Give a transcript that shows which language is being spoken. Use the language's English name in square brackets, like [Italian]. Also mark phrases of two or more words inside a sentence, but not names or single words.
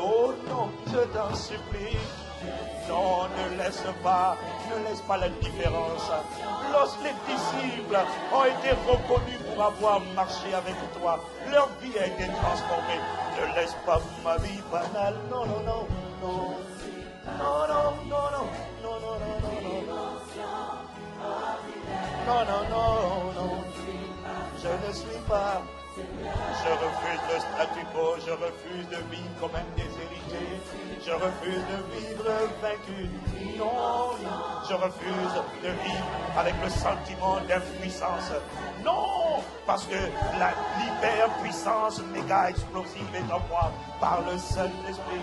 [French] Oh non, je t'en supplie. Non, ne laisse pas l'indifférence. Lorsque les disciples ont été reconnus pour avoir marché avec toi, leur vie a été transformée. Ne laisse pas ma vie banale. Non, non, non, non. Non, non, non, non, non, non, non, non, non, non, non, non, je ne suis pas. Je refuse le statu quo, je refuse de vivre comme un déshérité, je refuse de vivre vaincu. Non, je refuse de vivre avec le sentiment d'impuissance. Non, parce que la l'hyperpuissance méga explosive est en moi par le Saint-Esprit.